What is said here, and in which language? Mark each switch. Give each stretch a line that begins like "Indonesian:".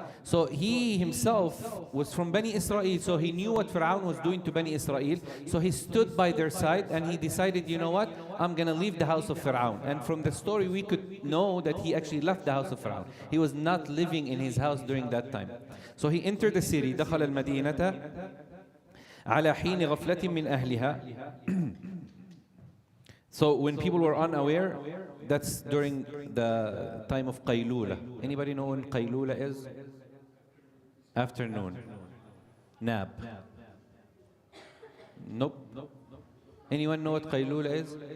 English: So he himself was from Bani Israel, so he knew what Fir'aun was doing to Bani Israel. So he stood by their side and he decided, you know what? I'm going to leave the house of Fir'aun. And from the story, we could know that he actually left the house of Fir'aun. He was not living in his house during that time. So he entered the city.
Arabic: دخل المدينة على حين غفلة من أهلها.
English: So when people were unaware, that's during the time of Qaylula. Anybody know when Qaylula is? Afternoon. Nap. Nope. Anyone know what Qaylula is?